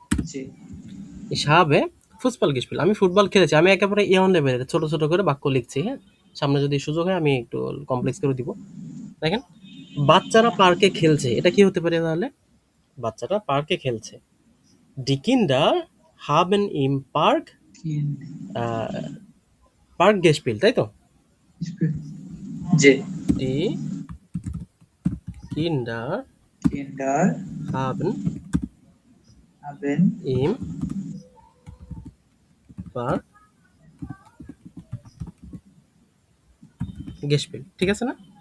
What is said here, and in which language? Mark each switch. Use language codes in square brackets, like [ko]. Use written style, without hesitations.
[bn] জি [de] Ich habe [bn] football [de] gespielt, [bn] আমি football খেলেছি। আমি একেবারে ইয়ন লেভেলের ছোট ছোট করে বাক্য লিখছি। হ্যাঁ, সামনে যদি সুযোগ হয় আমি একটু কমপ্লেক্স করে দিব। দেখেন, বাচ্চারা পার্কে খেলছে, এটা কি হতে পারে তাহলে? বাচ্চারা পার্কে খেলছে। [de] Die Kinder haben im Park কিন Park gespielt, [bn] তাই তো? জি [de] Die Kinder কিন্ডার haben হাবেন im Park gespielt, [bn] ঠিক আছে না?